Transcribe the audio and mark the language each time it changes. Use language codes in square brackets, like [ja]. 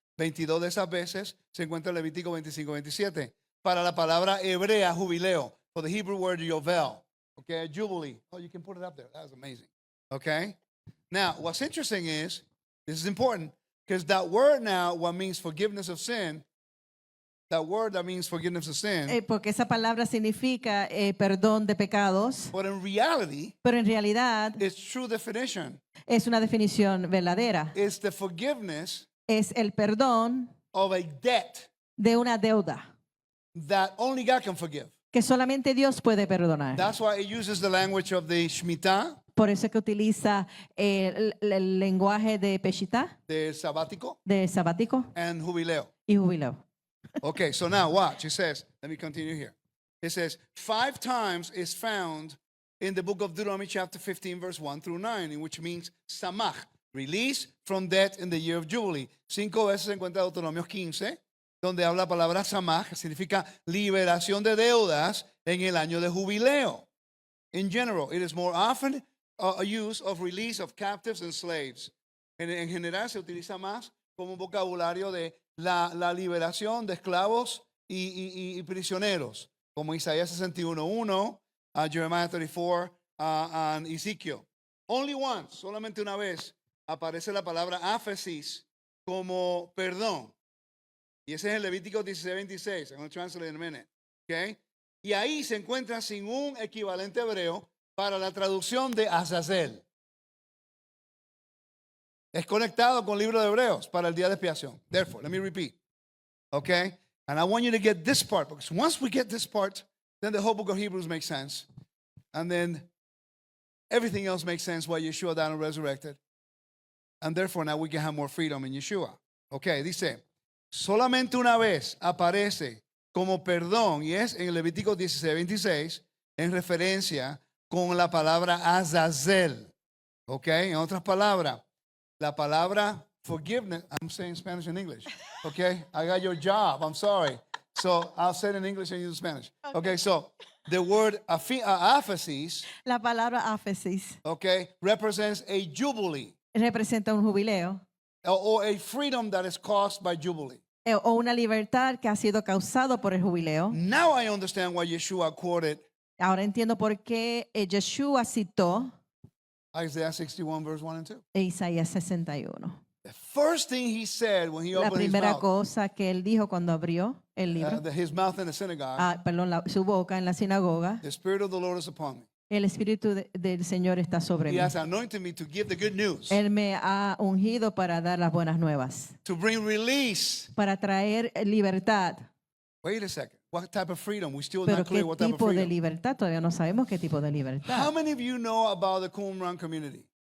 [es] 22 de esas veces se encuentra en Levítico 25, 27. Para la palabra hebrea, jubileo, [en] for the Hebrew word yovel, okay, jubilee. Oh, you can put it up there. That was amazing. Okay? Now, what's interesting is, this is important, because that word now, what means forgiveness of sin, that word that means forgiveness of sin, [es] Porque esa palabra significa perdón de pecados, [en] but in reality, [es] pero en realidad [en] its true definition [es] es una definición verdadera. [en] is the forgiveness [es] Es el perdón [en] of a debt [es] de una deuda [en] that only God can forgive. [es] que solamente Dios puede perdonar. [en] That's why it uses the language of the Shemitah, [es] Por eso es que utiliza el lenguaje de Peshitá, [en] the sabático, [es] de sabático [en] and jubileo. [es] y jubileo. [en] Okay, so now watch. It says, let me continue here. It says, 5 times is found in the book of Deuteronomy chapter 15, verse 1 through 9, in which means samach, release from debt in the year of Jubilee. [es] 5 veces se encuentra Deuteronomio 15, donde habla la palabra samach, que significa liberación de deudas en el año de jubileo. [en] In general, it is more often a use of release of captives and slaves. [es] En general se utiliza más como un vocabulario de la liberación de esclavos y prisioneros, como Isaías 61:1, Jeremiah 34, and Ezekiel. [en] Only once, [es] solamente una vez, aparece la palabra aphesis como perdón. Y ese es en Levítico 16:26. [en] I'm going to translate in a minute. Okay? [es] Y ahí se encuentra sin un equivalente hebreo para la traducción de Azazel. Es conectado con el libro de Hebreos para el día de expiación. [en] Therefore, let me repeat. Okay? And I want you to get this part, because once we get this part, then the whole book of Hebrews makes sense. And then everything else makes sense why Yeshua died and resurrected. And therefore now we can have more freedom in Yeshua. [es] Okay, dice, solamente una vez aparece como perdón, y es en Levítico 16:26, en referencia con la palabra Azazel. Okay, en otras palabras, la palabra forgiveness, [en] I'm saying Spanish and English. Okay, I got your job, I'm sorry. So I'll say it in English and you in Spanish. Okay, so the word aphesis, [es] La palabra áfesis [en] okay, represents a jubilee [es] representa un jubileo [en] or a freedom that is caused by jubilee. [es] o una libertad que ha sido causado por el jubileo. [en] Now I understand why Yeshua quoted [es] Ahora entiendo por qué Yeshua citó [en] Isaiah 61, verse 1 and 2. [es] Isaías 61. [en] The first thing he said when he [es] La [en] opened his [es] primera [en] mouth, [es] cosa que él dijo cuando abrió el libro, [en] his mouth in the synagogue, [es] su boca en la sinagoga, [en] the Spirit of the Lord is upon me. [es] el Espíritu del Señor está sobre [en] He [es] mí. [en] has anointed me to give the good news, [es] Él me ha ungido para dar las buenas nuevas, [en] to bring release. [es] para traer libertad. [en] Wait a second. What type of freedom? We still [es] Pero [en] not [es] qué [en] clear what type of [es] tipo de [en] freedom. [es] libertad, todavía no sabemos qué tipo de [en] How [es] libertad. [en] many of you know about the Qumran community?